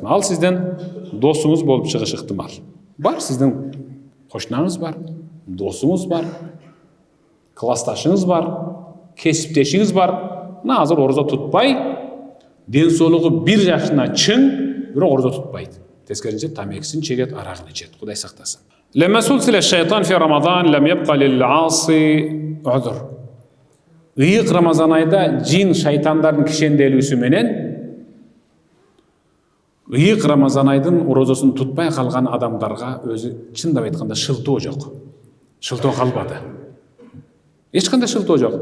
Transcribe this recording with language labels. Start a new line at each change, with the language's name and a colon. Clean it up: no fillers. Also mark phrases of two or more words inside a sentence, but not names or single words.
Kyrgyz: Ал сизден досуңуз болуп чыгышы ыктымал. Бар, сиздин кошунаңыз бар, досуңуз бар, классташыңыз бар, кесиптешиңиз бар. Мына азыр орозо тутпай, ден соолугу 1 жашына чың, бирок орозо тутпайт. Тескеринче тамекисин чегет, арагын ичет. Кудай сактасын.
Arabic: لما سلسل الشيطان في رمضان لم يبق للعاصي عذر.
Kyrgyz: Ыйык Рамазан айда жин шайтандардын кишенделүүсү менен ыйык Рамазан айдын орозосун тутпай калган адамдарга өзү чындап айтканда шылтоо жок. Шылтоо калбады. Эч кандай шылтоо жок.